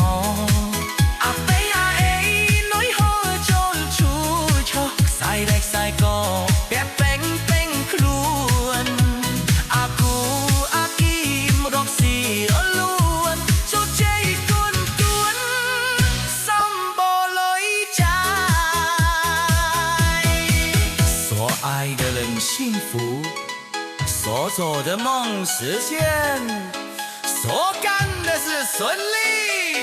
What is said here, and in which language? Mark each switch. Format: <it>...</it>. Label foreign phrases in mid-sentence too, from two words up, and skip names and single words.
<km>អាប៉ៃអាអេលុយហូរចូលឈូឆោខ្សែដៃខ្សែកពាក់ពេញខ្លួនអាគូអាគីរកស៊ីរលូនជោគជ័យទួន សម្បូរលុយចាយ</km> <zh>所爱的人幸福所做的梦实现所干的事顺利</zh>